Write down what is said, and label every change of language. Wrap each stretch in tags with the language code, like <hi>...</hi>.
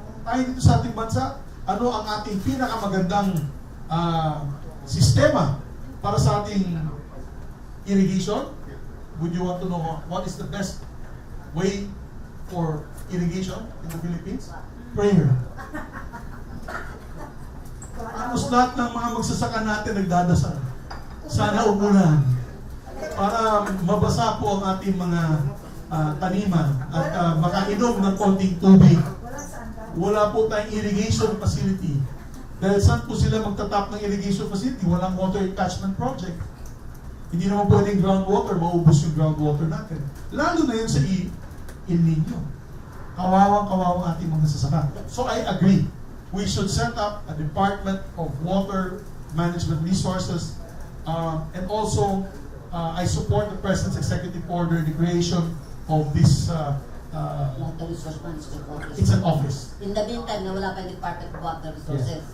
<tl>Tayo dito sa ating bansa, ano ang ating pinakamagandang sistema para sa ating irrigation?</tl> <en>Would you want to know what is the best way for irrigation in the Philippines? Prayer.</en> <tl>Halos lahat ng mga magsasaka natin nagdadasal. Sana umulan para mabasa po ang ating mga taniman at makainom ng konting tubig. Wala po tayong irrigation facility. Dahil saan po sila magtatap ng irrigation facility? Walang water catchment project. Hindi naman pwedeng groundwater, maubos yung groundwater natin. Lalo na yun sa El Nino. Kawawang ating mga sasaka.</tl> <en>So I agree. We should set up a Department of Water Management Resources and also I support the President's Executive Order, the creation of this Water Resource Management Office. it's an office. In the meantime,</en> <tl>na wala pa yung Department of Water Resources.</tl>